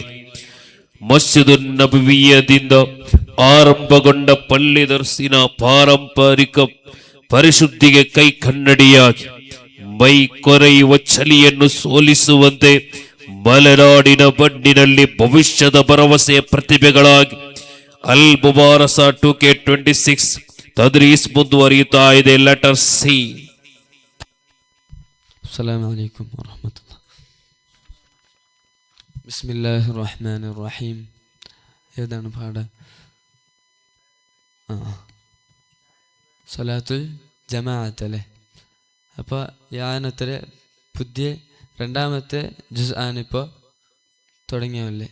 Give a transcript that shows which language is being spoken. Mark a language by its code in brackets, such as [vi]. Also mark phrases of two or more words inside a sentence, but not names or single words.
[kn] ಮಸ್ಜಿದು ನಬವಿಯದಿಂದ ಆರಂಭಗೊಂಡ ಪಳ್ಳಿ ದರ್ಸಿನ ಪಾರಂಪರಿಕ ಪರಿಶುದ್ಧಿಗೆ ಕೈ ಕನ್ನಡಿಯಾಗಿ ಮೈ ಕೊರೆಯುವ ಚಳಿಯನ್ನು ಸೋಲಿಸುವಂತೆ ಮಲೆನಾಡಿನ ಮಣ್ಣಿನಲ್ಲಿ ಭವಿಷ್ಯದ ಭರವಸೆಯ ಪ್ರತಿಭೆಗಳಾಗಿ ಅಲ್ ಮುಬಾರಸ 2K26 ತದ್ರೀಸ್ ಮುಂದುವರಿಯುತ್ತಾ ಇದೆ. [en] Letter C. [ar] السلام عليكم ورحمة الله. بسم الله الرحمن الرحيم. [ml] ഏതാണ് പാഠ? സ്വലാത്തുൽ ജമാഅത്ത് അല്ലേ? അപ്പോൾ യാനത്തിലെ പുതിയ രണ്ടാമത്തെ ജുസ് ആണിപ്പോൾ തുടങ്ങിയല്ലേ.